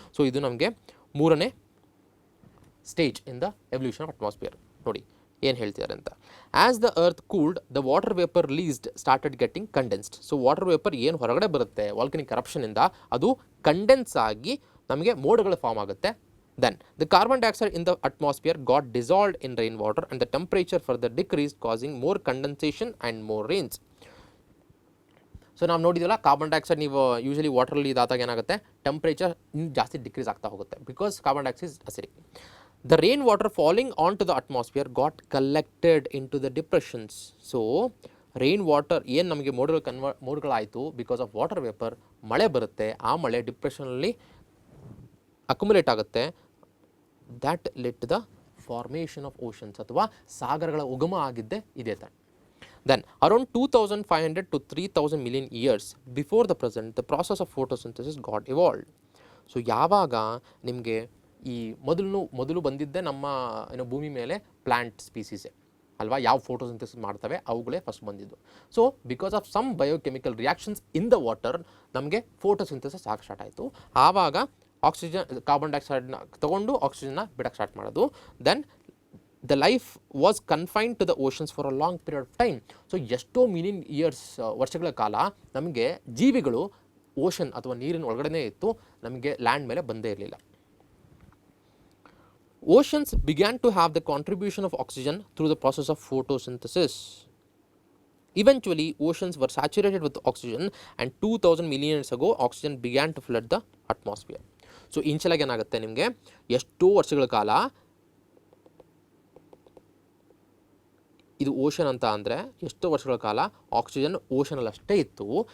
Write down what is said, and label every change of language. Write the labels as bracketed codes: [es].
[en] so [kn] ಇದು ನಮಗೆ ಮೂರನೇ [en] Stage in the evolution of atmosphere. [kn] ನೋಡಿ ಏನು ಹೇಳ್ತಿದ್ದಾರೆ ಅಂತ. [en] As the earth cooled the water vapour released started getting condensed. [kn] So water vapour ಏನು ಹೊರಗಡೆ ಬರುತ್ತೆ ವಾಲ್ಕನಿಕ್ ಎರಪ್ಷನಿಂದ, ಅದು ಕಂಡೆನ್ಸ್ ಆಗಿ ನಮಗೆ ಮೋಡಗಳು ಫಾರ್ಮ್ ಆಗುತ್ತೆ. [en] Then the carbon dioxide in the atmosphere got dissolved in rainwater and the temperature further decreased, causing more condensation and more rains. [kn] So ನಾವು ನೋಡಿದ್ವಲ್ಲ, carbon dioxide ನೀವು ಯೂಶಲಿ ವಾಟರಲ್ಲಿ ಇದಾದಾಗ ಏನಾಗುತ್ತೆ, ಟೆಂಪ್ರೇಚರ್ ಜಾಸ್ತಿ ಡಿಕ್ರೀಸ್ ಆಗ್ತಾ ಹೋಗುತ್ತೆ [en] Because carbon dioxide is acidic. The rainwater falling onto the atmosphere got collected into the depressions. [kn] So rain water ಏನು ನಮಗೆ ಮೋಡಗಳಾಯಿತು because of water vapour, ಮಳೆ ಬರುತ್ತೆ, ಆ ಮಳೆ ಡಿಪ್ರೆಷನಲ್ಲಿ ಅಕ್ಯುಮುಲೇಟ್ ಆಗುತ್ತೆ. [en] that led to the formation of oceans, [kn] ಅಥವಾ ಸಾಗರಗಳ ಉಗಮ ಆಗಿದ್ದೇ ಇದೇ ಥರ. [en] Then around 2500 to 3000 million years before the present the process of photosynthesis got evolved. [kn] So ಯಾವಾಗ ನಿಮಗೆ ಈ ಮೊದಲು ಬಂದಿದ್ದೆ ನಮ್ಮ ಭೂಮಿ ಮೇಲೆ ಪ್ಲಾಂಟ್ ಸ್ಪೀಸೀಸೇ ಅಲ್ವಾ, ಯಾವ ಫೋಟೋಸಿಂಥಸಿಸ್ ಮಾಡ್ತವೆ ಅವುಗಳೇ ಫಸ್ಟ್ ಬಂದಿದ್ದು. [en] so because of some biochemical reactions in the water [kn] ನಮಗೆ ಫೋಟೋಸಿಂಥಸಿಸ್ ಆಗಿ ಸ್ಟಾರ್ಟ್ ಆಯಿತು. ಆವಾಗ ಆಕ್ಸಿಜನ್, ಕಾರ್ಬನ್ ಡೈಆಕ್ಸೈಡ್ನ ತೊಗೊಂಡು ಆಕ್ಸಿಜನ್ನ ಬಿಡಕ್ಕೆ ಸ್ಟಾರ್ಟ್ ಮಾಡೋದು. [en] Then the life was confined to the oceans for a long period of time. [kn] So ಎಷ್ಟೋ million years, ವರ್ಷಗಳ ಕಾಲ ನಮಗೆ ಜೀವಿಗಳು ಓಷನ್ ಅಥವಾ ನೀರಿನ ಒಳಗಡೆ ಇತ್ತು, ನಮಗೆ ಲ್ಯಾಂಡ್ ಮೇಲೆ ಬಂದೇ ಇರಲಿಲ್ಲ. [en] Oceans began to have the contribution of oxygen through the process of photosynthesis. Eventually, oceans were saturated with oxygen and 2000 million years ago, oxygen began to flood the atmosphere. [kn] So ಇನ್ಶಿಯಲಾಗಿ ಏನಾಗುತ್ತೆ, ನಿಮಗೆ ಎಷ್ಟೋ ವರ್ಷಗಳ ಕಾಲ ಇದು ocean ಅಂತ ಅಂದರೆ ಎಷ್ಟೋ ವರ್ಷಗಳ ಕಾಲ ಆಕ್ಸಿಜನ್ ಓಷನಲ್ಲಿ ಅಷ್ಟೇ ಇತ್ತು.